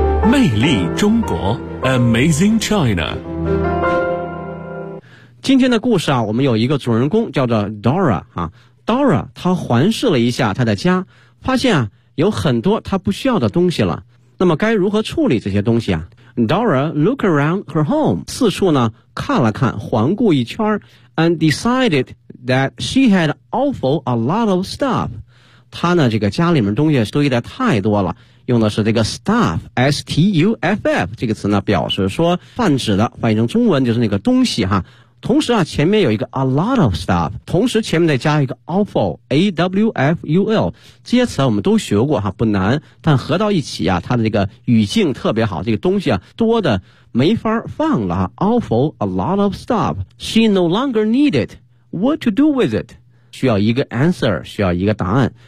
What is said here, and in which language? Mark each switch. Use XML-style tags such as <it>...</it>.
<zh>魅力中国 Amazing China。今天的故事啊，我们有一个主人公叫做 Dora 啊。 Dora 她环视了一下她的家，发现啊有很多她不需要的东西了，那么该如何处理这些东西啊？</zh> <en>Dora looked around her home,</en> <zh>四处呢看了看，环顾一圈，</zh> <en>and decided that she had awful a lot of stuff.</en> <zh>她呢这个家里面东西堆得太多了，用的是这个 stuff, S-T-U-F-F, 这个词呢表示说泛指的，翻译成中文就是那个东西哈。同时啊前面有一个 a lot of stuff, 同时前面再加一个 awful, A-W-F-U-L, 这些词我们都学过哈，不难，但合到一起啊它的这个语境特别好，这个东西啊多的没法放了，</zh> <en>awful a lot of stuff, she no longer needed, what to do with it,</en> <zh>需要一个 answer, 需要一个答案。</zh>